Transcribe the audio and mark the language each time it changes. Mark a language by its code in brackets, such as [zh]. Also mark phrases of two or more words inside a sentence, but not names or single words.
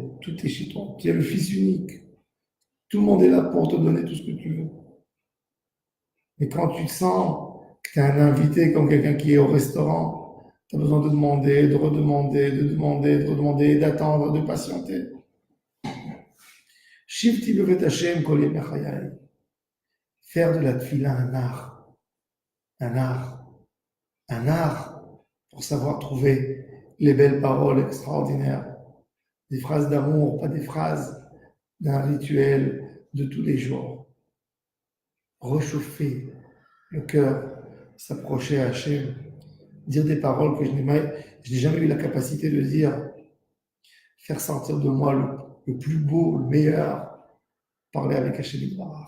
[fr] Tout est chez toi. Tu es le fils unique. Tout le monde est là pour te donner tout ce que tu veux. Mais quand tu sens que tu es un invité comme quelqu'un qui est au restaurant, tu as besoin de demander, de redemander, de demander, de redemander, d'attendre, de patienter. [he] שבתי בבית השם כל ימי חיי. [fr] Faire de la tefila un art. Un art. Un art pour savoir trouver les belles paroles extraordinaires. Des phrases d'amour, pas des phrases d'un rituel de tous les jours. Réchauffer le cœur, s'approcher à Hachem, dire des paroles que je n'ai jamais eu la capacité de dire, faire sortir de moi le plus beau, le meilleur, parler avec [he] השם יתברך.